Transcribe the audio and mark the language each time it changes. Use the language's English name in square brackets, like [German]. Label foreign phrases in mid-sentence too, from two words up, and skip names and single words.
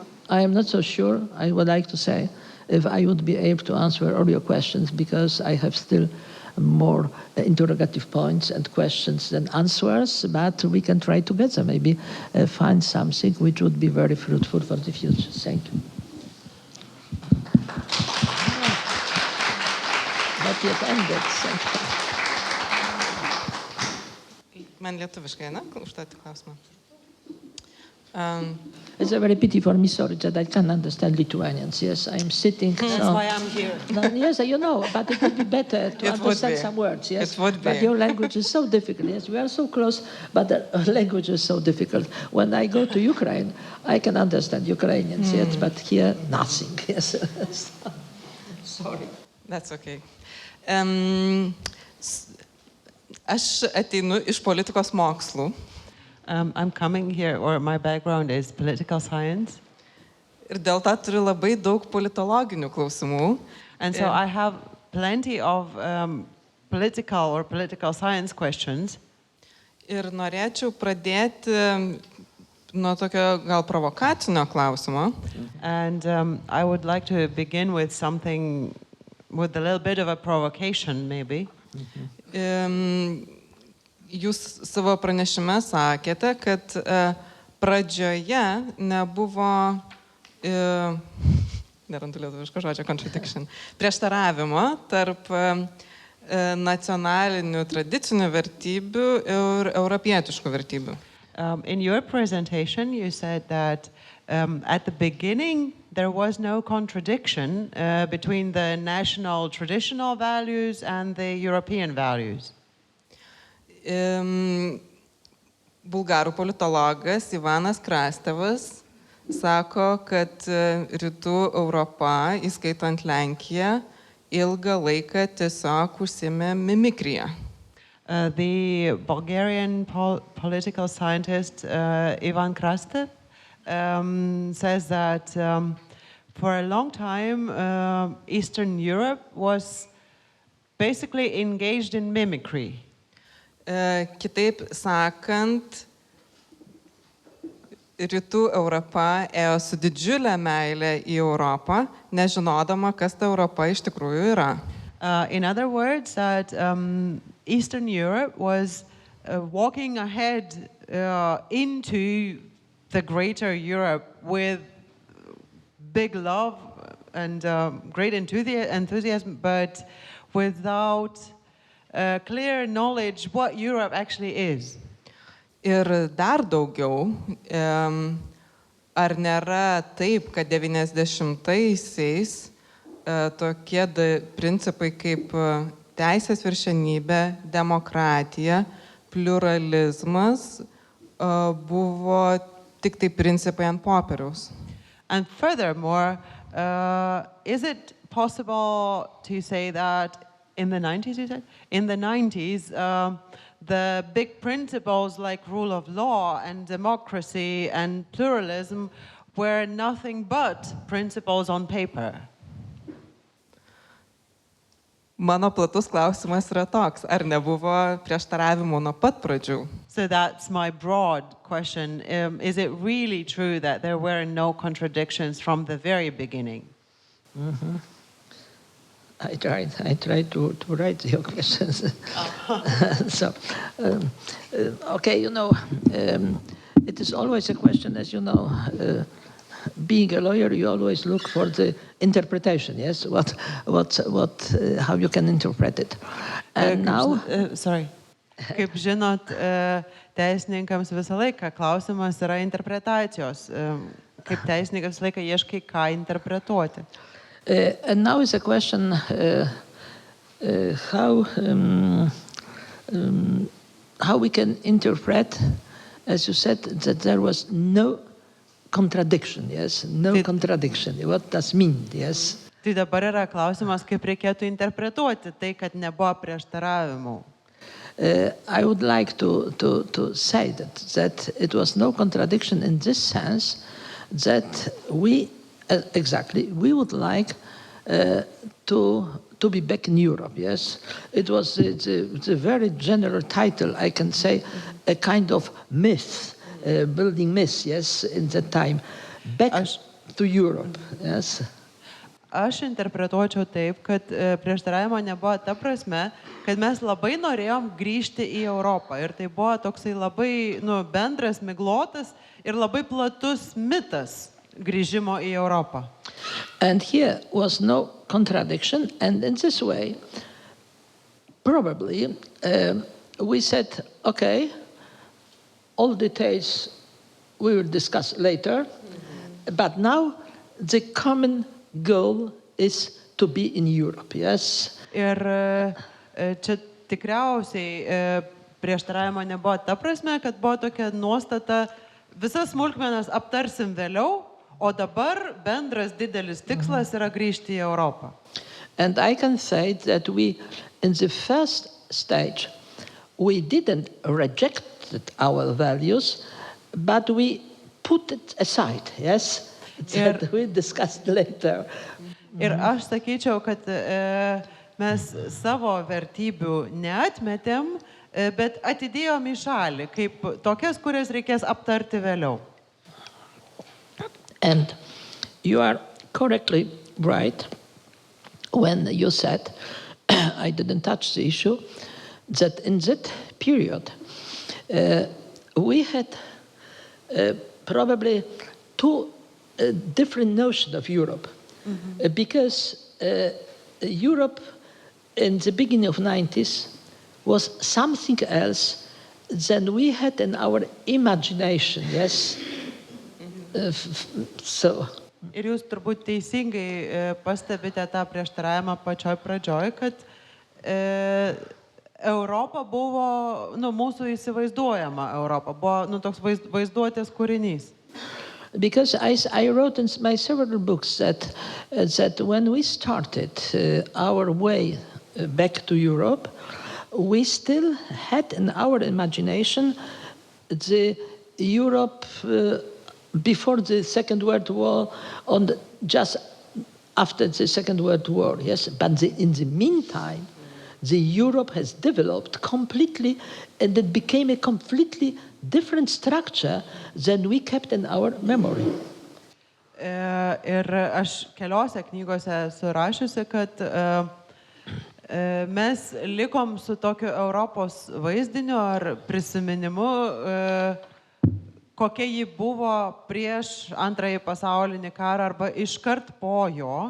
[English] I am not so sure, I would like to say, if I would be able to answer all your questions, because I have still more interrogative points and questions than answers, but we can try together, maybe find something which would be very fruitful for the future. Thank you. Not yet ended. [Lithuanian] Man lietuviškai, ne? Užduoti klausimą. [English] It's a very pity for me, sorry, that I can't understand Lithuanians. Yes, I am sitting. That's why I'm here. No, yes, but it would be better to understand some words. Yes, it would be. But your language is so difficult. Yes, we are so close, but the language is so difficult. When I go to Ukraine, I can understand Ukrainians. Yes, but here nothing. Yes, sorry. That's okay. [Lithuanian] Aš ateinu iš politikos mokslų. [English] I'm coming here, or my background is political science. [Lithuanian] Ir dėl to turiu labai daug politologinių klausimų. [English] And so I have plenty of political science questions. [Lithuanian] Ir norėčiau pradėti nuo tokio gal provokacinio klausimo. [English] And I would like to begin with something, with a little bit of a provocation, maybe. [Lithuanian] Jūs savo pranešime sakėte, kad pradžioje nebuvo, nerandu lietuviško žodžio, contradiction, prieštaravimo tarp nacionalinių tradicinių vertybių ir europietiškų vertybių. [English] In your presentation, you said that at the beginning there was no contradiction between the national traditional values and the European values. [Lithuanian] Bulgarų politologas Ivanas Krastevas sako, kad rytų Europa, įskaitant Lenkiją, ilgą laiką tiesiog užsiėmė mimikriją. [English] The Bulgarian political scientist Ivan Krastev says that for a long time Eastern Europe was basically engaged in mimicry. [Lithuanian] Kitaip sakant, Rytų Europa ėjo su didžiulė meilė į Europą, nežinodama, kas ta Europa iš tikrųjų yra. [English] In other words, that Eastern Europe was walking ahead into the greater Europe with big love and great enthusiasm, but without clear knowledge what Europe actually is. [Lithuanian] Ir dar daugiau, ar nėra taip, kad 90-aisiais tokie principai kaip teisės viršenybė, demokratija, pluralizmas buvo tik tai principai ant popieriaus. [English] And furthermore, is it possible to say that in the 90s, you said? In the 90s, the big principles like rule of law and democracy and pluralism were nothing but principles on paper. [Lithuanian] Mano platus klausimas yra toks, ar nebuvo prieštaravimų nuo pat pradžių? [English] So that's my broad question. Is it really true that there were no contradictions from the very beginning? Mm-hmm. I tried to write your questions. So, okay, it is always a question, as you know. Being a lawyer, you always look for the interpretation. Yes, how you can interpret it. And now, sorry. [Lithuanian] Kaip žinot, teisininkams visą laiką klausimas yra interpretacijos. Kaip teisininkas visą laiką ieškai, ką interpretuoti. [English] And now is a question how we can interpret, as you said, that there was no contradiction. Yes, no contradiction. What does mean? Yes. [Lithuanian] Tai dabar yra klausimas, kaip reikėtų interpretuoti tai, kad nebuvo prieštaravimų. [English] I would like to say that it was no contradiction in this sense that we would like to be back in Europe, yes? It was the very general title, I can say, a kind of myth, building myth, yes, in that time. Back to Europe, yes? [Lithuanian] Aš interpretuočiau taip, kad prieštaravimo nebuvo ta prasme, kad mes labai norėjom grįžti į Europą. Ir tai buvo toksai labai bendras, miglotas ir labai platus mitas grįžimo į Europą. [English] And here was no contradiction, and in this way, probably, we said, okay, all details we will discuss later, but now the common goal is to be in Europe, yes? [Lithuanian] Ir čia tikriausiai prieštaravimo nebuvo ta prasme, kad buvo tokia nuostata, visas smulkmenas aptarsim vėliau, o dabar bendras didelis tikslas yra grįžti į Europą. [English] And I can say that we, in the first stage, we didn't reject our values, but we put it aside, yes? That we discussed later. [Lithuanian] Ir aš sakyčiau, kad mes savo vertybių neatmetėm, bet atidėjom į šalį, kaip tokias, kurias reikės aptarti vėliau. [English] And you are correctly right when you said, I didn't touch the issue, that in that period we had probably two different notions of Europe. Because Europe in the beginning of 90s was something else than we had in our imagination, yes? [Lithuanian] Ir jūs turbūt teisingai pastebite tą prieštaravimą pačioj pradžioj, kad Europa buvo, mūsų įsivaizduojama Europa, buvo toks vaizduotės kūrinys. [English] Because I wrote in my several books that when we started our way back to Europe, we still had in our imagination the Europe before the Second World War, just after the Second World War, yes. But in the meantime, the Europe has developed completely, and it became a completely different structure than we kept in our memory. [Lithuanian] Ir aš keliose knygose esu rašiusi, kad mes likom su tokiu Europos vaizdiniu ar prisiminimu, kokia ji buvo prieš Antrąjį pasaulinį karą arba iškart po jo.